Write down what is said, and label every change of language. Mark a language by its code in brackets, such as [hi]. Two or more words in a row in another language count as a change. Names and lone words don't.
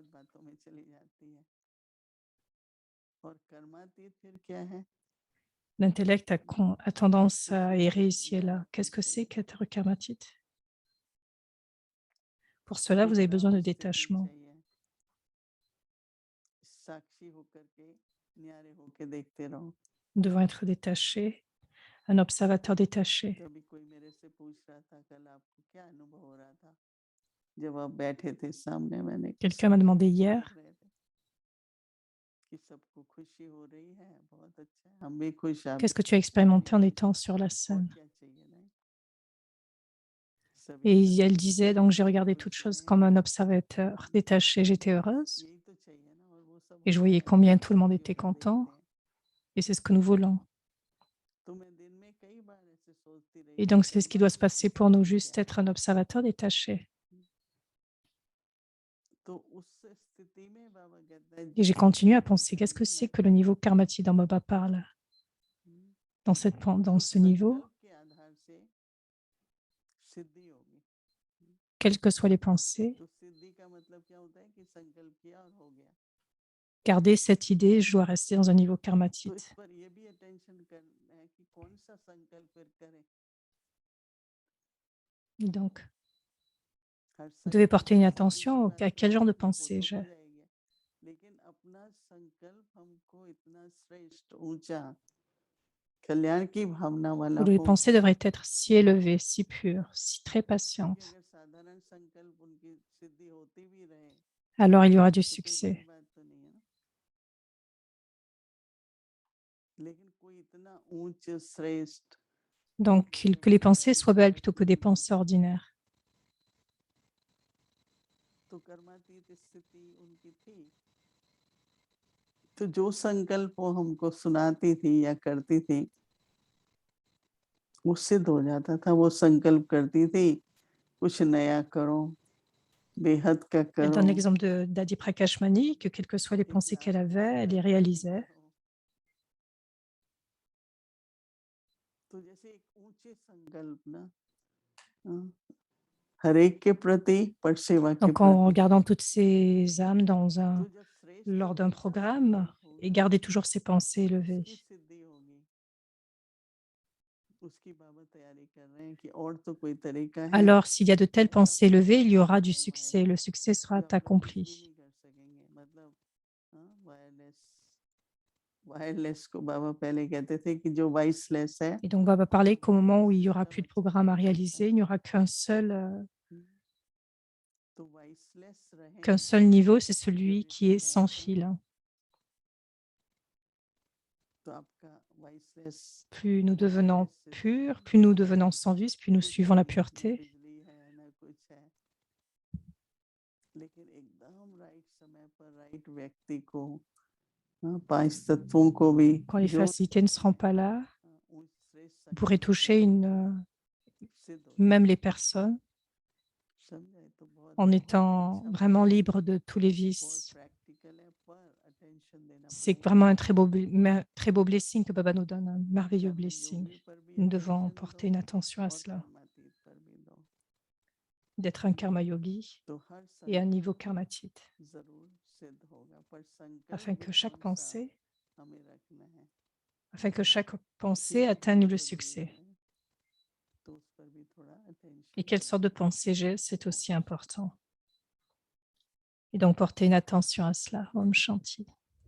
[fr] L'intellect a tendance à errer ici et là. Qu'est-ce que c'est qu'être karmatite? Pour cela, vous avez besoin de détachement. [hi] साक्षी होकर के न्यारे होके देखते रहो। [fr] Nous devons être détachés, un observateur détaché. [hi] तो अभी कोई मेरे से पूछ रहा था कल आपको क्या अनुभव हो रहा था जब आप बैठे थे सामने, मैंने कहा [fr] Quelqu'un m'a [hi] सब [fr] demandé [hi] ठीक [fr] hier, [hi] कर रहे थे कि सबको खुशी हो रही है, बहुत अच्छा है, हम भी खुश, आप [fr] qu'est-ce [hi] भी [fr] que tu as [hi] खुश, हम भी [fr] expérimenté en [hi] खुश, [fr] étant sur la [hi] और [fr] scène? [hi] क्या चाहिए नहीं, सभी [fr] Et elle [hi] संतुष्ट [fr] disait, [hi] हैं, [fr] donc j'ai [hi] सभी [fr] regardé [hi] खुश [fr] toutes choses [hi] हैं, [fr] comme un observateur détaché, j'étais [hi] बस [fr] heureuse [hi] यही तो चाहिए ना, और वो सब [fr] et je [hi] हो रहा [fr] voyais [hi] है, हम [fr] combien [hi] बस [fr] tout le monde [hi] खुशी [fr] était [hi] होकर [fr] content [hi] देखते हैं। [fr] et c'est ce que nous voulons. [hi] तो मैं दिन में कई बार ऐसे सोचती रही [fr] Et [hi] कि [fr] donc c'est ce qui doit se [hi] परमात्मा की [fr] passer pour nous, [hi] शक्ति क्या [fr] juste [hi] है। [fr] être un observateur détaché. [hi] तो उस स्थिति में बाबा कहता है [fr] Et [hi] जो [fr] j'ai continué à [hi] संकल्प [fr] penser, qu'est-ce que [hi] करेंगे [fr] c'est [hi] ना, [fr] que le niveau karmatique dont Baba parle dans [hi] तो [fr] ce niveau, [hi] संकल्प के आधार से सिद्धि होगी। [fr] quelles que soient les pensées, [hi] तो सिद्धि का मतलब क्या होता है कि संकल्प किया और हो गया। [fr] garder cette idée, je dois rester dans un niveau [hi] तो [fr] karmatique. [hi] इस पर ये भी अटेंशन करना है कि कौन सा संकल्प फिर करें। [fr] Donc, [hi] हर [fr] vous devez [hi] संकल्प [fr] porter une [hi] से सिद्धि की [fr] attention [hi] बात [fr] à [hi] तो [fr] quel genre de [hi] होगी, वो [fr] pensée [hi] तो [fr] j'ai. [hi] हो जाएगी, लेकिन अपना संकल्प हमको इतना श्रेष्ठ, ऊंचा, कल्याण की भावना वाला [fr] Ou les [hi] हो [fr] pensées devraient être si élevées, si pures, si très [hi] क्योंकि [fr] patientes. [hi] अगर साधारण संकल्प उनकी सिद्धि होती भी रहे [fr] Alors il y aura du [hi] तो कोई बड़ी [fr] succès. [hi] बात तो नहीं है ना, लेकिन कोई इतना ऊंच श्रेष्ठ [fr] Donc, que les pensées soient belles plutôt que des pensées ordinaires. [hi] तो कर्मातीत स्थिति उनकी थी। तो जो संकल्प वो हमको सुनाती थी या करती थी वो सिद्ध हो जाता था। वो संकल्प करती थी कुछ नया करो, बेहद का [fr] Elle donne [hi] करो, [fr] l'exemple d'Adi Prakash Mani, que quelles que soient les [hi] एक [fr] pensées qu'elle [hi] लाजवाब [fr] avait, elle les [hi] कल्याण ही [fr] réalisait. [hi] करो। तो जैसे एक ऊंचे संकल्प ना, हर एक के प्रति, पर सेवा के [fr] Donc, en [hi] प्रति, [fr] regardant toutes ces âmes [hi] तो जब श्रेष्ठ [fr] lors [hi] और [fr] d'un [hi] ऊंचा [fr] programme, [hi] संकल्प [fr] et [hi] होगा [fr] garder toujours ces pensées [hi] तो [fr] élevées. [hi] उसकी सिद्धि होगी। उसकी बाबा तैयारी कर रहे हैं कि और तो कोई तरीका है [fr] Alors, s'il y a de telles [hi] नहीं, [fr] pensées [hi] अपना [fr] élevées, il y aura [hi] संकल्प [fr] du [hi] टाइम [fr] succès. [hi] आएगा [fr] Le succès sera [hi] जो आप लोग कुछ भी [fr] accompli. [hi] नहीं कर सकेंगे। मतलब वायरलेस को बाबा पहले कहते थे कि जो वाइसलेस है [fr] Et donc, Baba parlait qu'au moment où il n'y aura [hi] सब [fr] plus de [hi] अच्छा [fr] programme à [hi] काम करता [fr] réaliser, [hi] है। [fr] il n'y aura [hi] तो वाइसलेस रहें [fr] qu'un seul niveau, c'est [hi] जब [fr] celui [hi] ये [fr] qui est [hi] प्रोग्राम [fr] sans [hi] सुने, [fr] fil. [hi] तो आपका वाइसलेस [fr] Plus nous devenons [hi] वायरलेस [fr] purs, [hi] सिस्टम [fr] plus nous devenons sans vice, plus nous [hi] कुछ [fr] suivons la [hi] नहीं है, ना [fr] pureté. [hi] बिजली है ना कुछ है, लेकिन एकदम राइट समय पर राइट व्यक्ति को, पांच तत्वों को भी [fr] Quand les [hi] जो [fr] facilités ne seront pas là, [hi] उस श्रेष्ठ [fr] vous pourrez [hi] संकल्प [fr] toucher [hi] करने पर सिद्ध हो [fr] même [hi] जाएगा। [fr] les personnes [hi] समझे? तो बहुत [fr] en [hi] बहुत [fr] étant [hi] अच्छा [fr] vraiment [hi] बात है, [fr] libres de tous les [hi] बहुत [fr] vices. [hi] प्रैक्टिकल है, पर अटेंशन देना [fr] C'est [hi] पड़ेगा। [fr] vraiment un très beau blessing que Baba nous donne, un merveilleux [hi] कर्म [fr] blessing. [hi] योगी पर भी [fr] Nous devons [hi] अटेंशन [fr] porter [hi] दो [fr] une attention à [hi] और [fr] cela, [hi] कर्मातीत पर भी दो। [fr] d'être un [hi] karma yogi तो हर [fr] et un niveau [hi] संकल्प [fr] karmatique, [hi] जरूर सिद्ध होगा, पर संकल्प [fr] afin [hi] भी [fr] que chaque [hi] कौन सा [fr] pensée, [hi] हमें रखना है, [fr] afin que chaque [hi] ये [fr] pensée [hi] भी [fr] atteigne [hi] बहुत [fr] le [hi] जरूरी [fr] succès. [hi] है। तो उस पर भी थोड़ा [fr] Et [hi] अटेंशन [fr] quelle sorte de pensée j'ai, c'est aussi important. Et donc porter une attention à cela. [hi] Om Shanti.